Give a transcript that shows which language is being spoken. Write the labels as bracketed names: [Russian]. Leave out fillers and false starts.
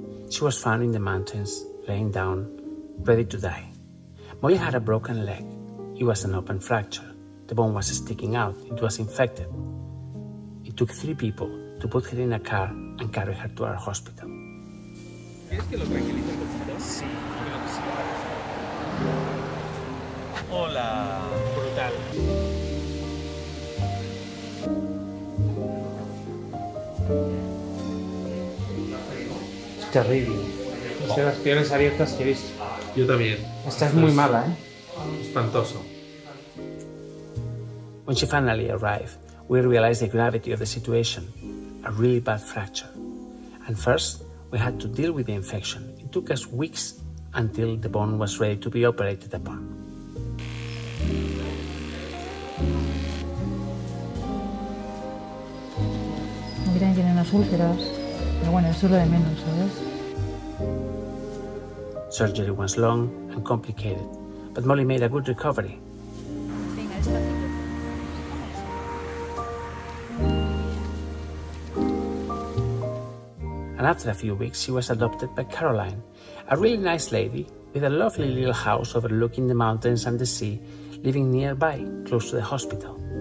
[English] She was found in the mountains, laying down, ready to die. Molly had a broken leg. It was an open fracture. The bone was sticking out. It was infected. It took 3 people to put her in a car and carry her to our hospital. [Spanish] ¿Quieres que lo tranquilice un poquito? Sí, Hola. Brutal. Es terrible. Es de las peores abiertas que he visto. Yo también. Esta es muy mala, ¿eh? Espantoso. [English] When she finally arrived, we realized the gravity of the situation, a really bad fracture. And first, we had to deal with the infection. It took us weeks until the bone was ready to be operated upon. [Spanish] Aquí también tienen las úlceras, pero bueno, eso es lo de menos, ¿sabes? [English] Surgery was long and complicated, but Molly made a good recovery. [Spanish] Venga, despacito. [English] and after a few weeks she was adopted by Caroline, a really nice lady with a lovely little house overlooking the mountains and the sea, living nearby, close to the hospital.